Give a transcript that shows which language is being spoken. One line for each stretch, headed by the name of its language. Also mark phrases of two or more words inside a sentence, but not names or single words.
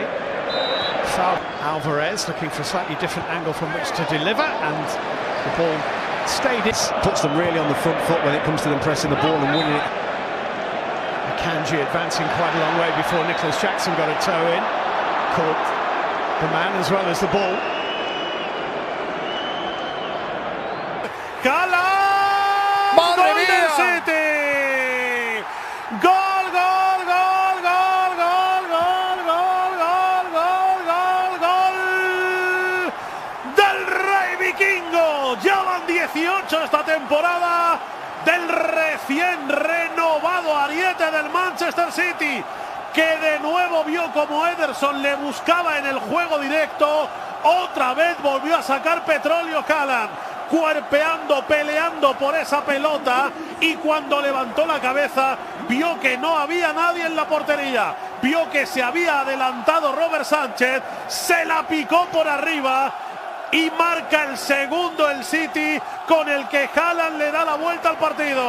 English: Alvarez looking for a slightly different angle from which to deliver, and the ball stayed. It puts them really on the front foot when it comes to them pressing the ball and winning it. Akanji advancing quite a long way before Nicholas Jackson got a toe in. Caught the man as well as the ball.
Spanish: ¡Gala! ¡Madre ¡Gol mía! del City! ¡Gol, gol, gol, gol, gol, gol, gol, gol, gol, gol, gol! ¡Del Rey Vikingo! Ya van 18 esta temporada del recién renovado ariete del Manchester City, que de nuevo vio como Ederson le buscaba en el juego directo. Otra vez volvió a sacar petróleo Haaland, cuerpeando, peleando por esa pelota, y cuando levantó la cabeza vio que no había nadie en la portería, vio que se había adelantado Robert Sánchez, se la picó por arriba y marca el segundo el City, con el que Haaland le da la vuelta al partido.